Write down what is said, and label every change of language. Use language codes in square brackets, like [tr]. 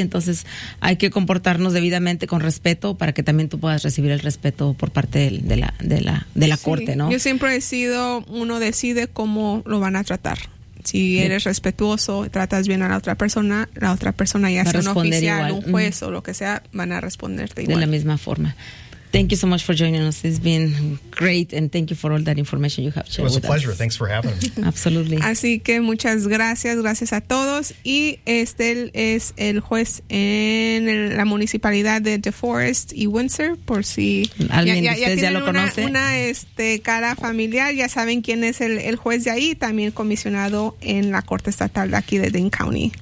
[es] Entonces hay que comportarnos debidamente con respeto para que también tú puedas recibir el respeto por parte de la sí. corte, ¿no? Yo siempre he sido, uno decide cómo lo van a tratar. Si eres respetuoso, tratas bien a la otra persona ya sea un oficial, igual. Un juez o lo que sea, van a responderte igual. De la misma forma. [en] Thank you so much for joining us. It's been great, and thank you for all that information you have shared with us. It was a pleasure. Thanks for having me. Absolutely. [es] Así que muchas gracias, gracias a todos. Y Estel es el juez en la municipalidad de DeForest y Windsor, por si alguien ya lo conoce. Ya tienen una cara familiar, ya saben quién es el juez de ahí, también comisionado en la Corte Estatal de aquí de Dane County.